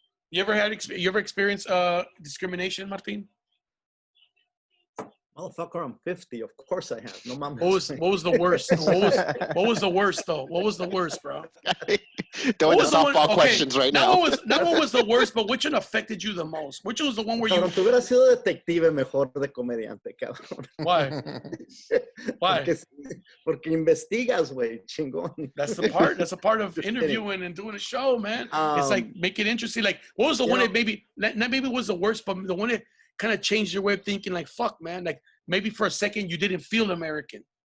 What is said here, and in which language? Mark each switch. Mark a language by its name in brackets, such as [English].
[English] You ever experienced discrimination, Martin? Motherfucker, I'm 50. Of course I have. No mom. What was the worst? What was the worst though? What was the worst, bro? Throwing the softball questions right now. That one was the worst, but which one affected you the most? Which was the one where you... [Spanish] Tú hubieras sido detective mejor de comediante, cabrón. [English] Why? Why? [Spanish] Porque investigas, güey, chingón. [English] That's a part of interviewing and doing a show, man. It's like, make it interesting. Like, what was the one that maybe, not maybe was the worst, but the one that kind of changed your way of thinking, like, fuck, man, like maybe for a second you didn't feel American.